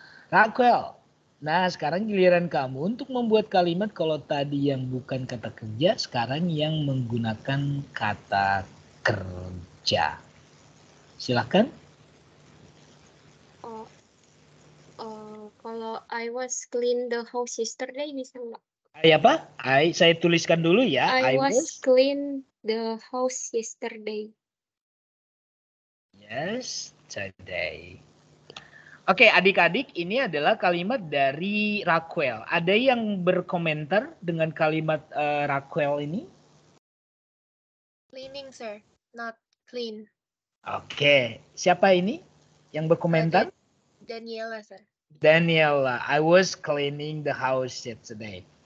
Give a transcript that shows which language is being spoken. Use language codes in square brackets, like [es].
[id] Raquel, nah sekarang giliran kamu untuk membuat kalimat kalau tadi yang bukan kata kerja, sekarang yang menggunakan kata kerja. Silakan. Kalau [en] I was clean the house yesterday [id] bisa nggak? Apa? Saya tuliskan dulu ya. [en] I was clean the house yesterday. Yesterday. [id] Oke, adik-adik, ini adalah kalimat dari Raquel. Ada yang berkomentar dengan kalimat Raquel ini? [en] Cleaning, sir. Not clean. [id] Oke, siapa ini yang berkomentar? [en] Daniela, sir. Daniela, I was cleaning the house yesterday.